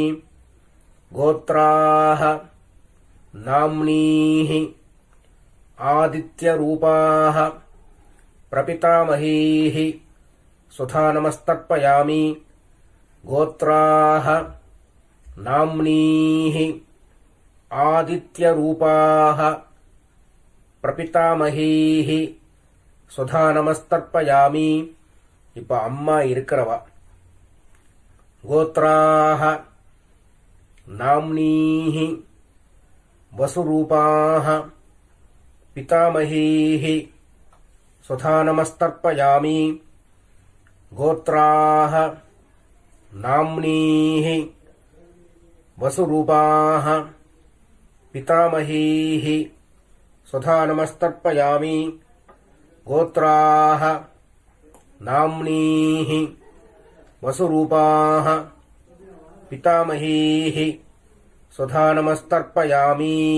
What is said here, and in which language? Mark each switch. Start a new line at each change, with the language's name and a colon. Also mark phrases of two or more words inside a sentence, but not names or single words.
Sanskrit: गोत्राः नाम्नीः आदित्यरूपाः प्रपितामहीः स्वधा नमस्तर्पयामि. गोत्राः नाम्नीः आदित्यरूपाः प्रपितामहीः स्वधा நமஸ்தர்ப்பயாமி.
Tamil: இப்ப அம்மா இருக்கிறவா
Sanskrit: गोत्राः नाम्नीः वसुरूपाः पितामहीः स्वधा नमस्तर्पयामि गोत्राः नाम्नीः वसुरूपाः पितामहीः स्वधा नमस्तर्पयामि गोत्राः नाम्नीः वसुरूपाः पितामहीः स्वधा नमस्तर्पयामि